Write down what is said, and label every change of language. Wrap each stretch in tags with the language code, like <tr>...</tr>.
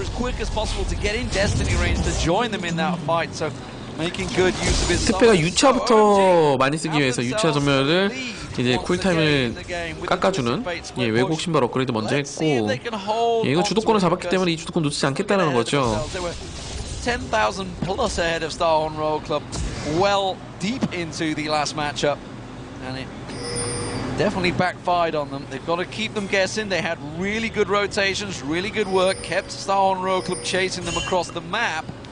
<en>as quick as possible to get in Destiny range to join them in that fight. So making good use of his.</en> <ko>특패가 유차부터 많이 쓰기 위해서 유차 전멸을 이제 쿨타임을 깎아주는 왜곡 신발 업그레이드 먼저 했고 이거 주도권을 잡았기 때문에 이 주도권 놓치지 않겠다는 거죠.</ko> <en>10,000 plus ahead of Star One Royal Club, well deep into the last matchup, and it definitely backfired on them. They've got to keep them guessing. They had really good rotations, really good work, kept Star One Royal Club chasing them across the map.</en>